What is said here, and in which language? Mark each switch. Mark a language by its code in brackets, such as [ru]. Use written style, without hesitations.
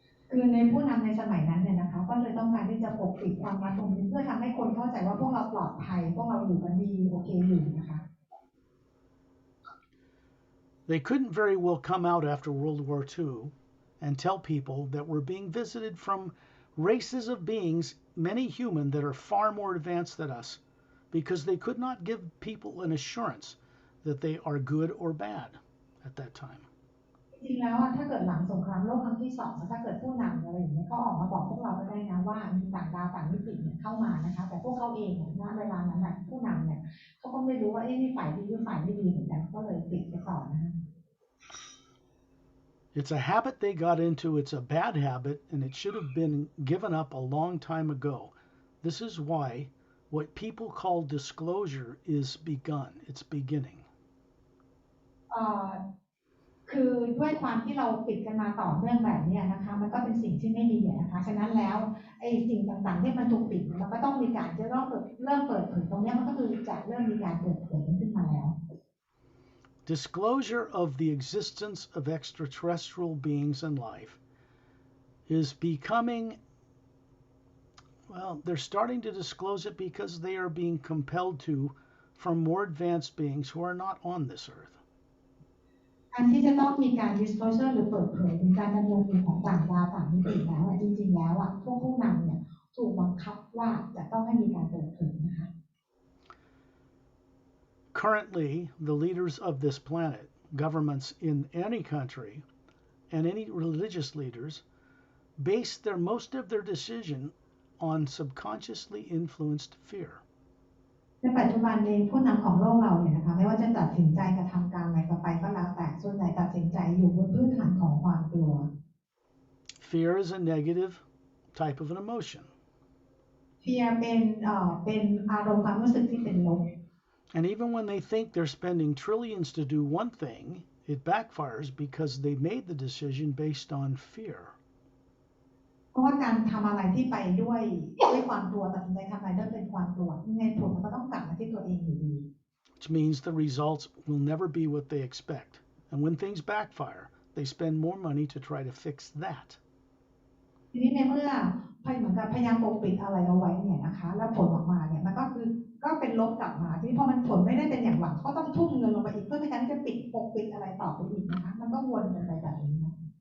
[th] คือในผู้นำในสมัยนั้นเนี่ยนะคะก็เลยต้องการที่จะปกปิดความลับตรงนี้เพื่อทำให้คนเข้าใจว่าพวกเราปลอดภัยพวกเราอยู่กันดีโอเคอยู่นะคะ [en] They couldn't very well come out after World War II and tell people that we're being visited from races of beings, many human, that are far more advanced than us, because they could not give people an assurance that they are good or bad at that time. [th] จริงแล้วถ้าเกิดหลังสงครามโลกครั้งที่2ถ้าเกิดผู้นำอะไรอย่างเงี้ยเขาออกมาบอกพวกเราก็ได้นะว่ามีต่างดาวต่างมิติเนี่ยเข้ามานะคะแต่พวกเขาเองเนี่ยณเวลานั้นผู้นำเนี่ยเขาก็ไม่รู้ว่านี่ฝ่ายดีหรือฝ่ายไม่ดีเหมือนกันก็เลยปิดไปก่อนนะคะ [en] It's a habit they got into. It's a bad habit, and it should have been given up a long time ago. This is why what people call disclosure is begun. It's beginning. [th] คือด้วยความที่เราปิดกันมาต่อเนื่องแบบนี้นะคะมันก็เป็นสิ่งที่ไม่ดีนะคะฉะนั้นแล้วไอ้สิ่งต่างๆที่มันถูกปิดมันก็ต้องมีการจะเริ่มเปิดเผยตรงนี้มันก็คือจะเริ่มมีการเปิดเผยขึ้นมาแล้ว [en] Disclosure of the existence of extraterrestrial beings and life is becoming, well, they're starting to disclose it because they are being compelled to from more advanced beings who are not on this earth. [th] การที่จะต้องมีการ disclosure หรือเปิดเผยถึงการดำเนินงานของต่างดาวต่างมิติแล้วจริงๆแล้วพวกผู้นำเนี่ยถูกบังคับว่าจะต้องให้มีการเปิดเผยนะคะ [en] Currently, the leaders of this planet, governments in any country, and any religious leaders base most of their decision on subconsciously influenced fear. [th] ในปัจจุบันเองผู้นำของโลกเราเนี่ยนะคะไม่ว่าจะตัดสินใจกระทำการอะไรไปก็แล้วแต่ส่วนใหญ่ตัดสินใจอยู่บนพื้นฐานของความกลัว [en] Fear is a negative type of an emotion. [th] Fear เป็นอารมณ์ความรู้สึกที่เป็นลบ [en] And even when they think they're spending trillions to do one thing, it backfires because they made the decision based on fear. [th] เพราะว่าการทำอะไรที่ไปด้วยความกลัวตัดสินใจทำอะไรด้วยเป็นความกลัวยังไงผลมันก็ต้องกลับมาที่ตัวเองอยู่ดี [en] Which means the results will never be what they expect. And when things backfire, they spend more money to try to fix that. [th] ทีนี้ในเมื่อเหมือนกับพยายามปกปิดอะไรเอาไว้เนี่ยนะคะแล้วผลออกมาเนี่ยมันก็เป็นลบกลับมาที่พอมันผลไม่ได้เป็นอย่างหวังก็ต้องทุ่มเงินลงไปอีกเพื่อในการที่จะปกปิดอะไรต่อไปอีกนะคะมันก็วนกันไปแบบนี้นะ